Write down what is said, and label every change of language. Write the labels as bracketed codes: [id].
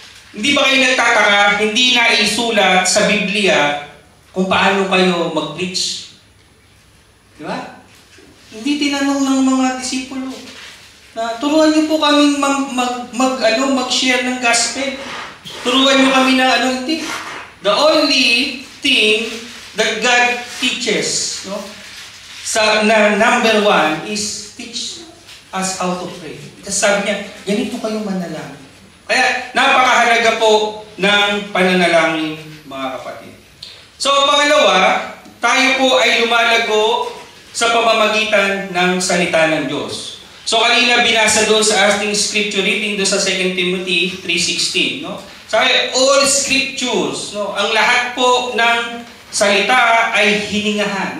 [tl] Hindi ba kayo nagtataka, hindi na isulat sa Biblia kung paano kayo mag-preach? Di ba? Hindi tinanong ng mga disipulo na turuan niyo po kaming mag-share ng gospel. Turuan niyo kami na hindi. [en] The only thing that God teaches, na number 1 is teach us how to pray. [tl] Kasi sabi niya, ganito kayo manalangin. Kaya napakahalaga po ng pananalangin, mga kapatid. So pangalawa, tayo po ay lumalago sa pamamagitan ng salita ng Diyos. So kanina binasa doon sa ating scripture reading doon sa 2 Timothy 3:16, Sabi, all scriptures, ang lahat po ng salita ay hiningahan.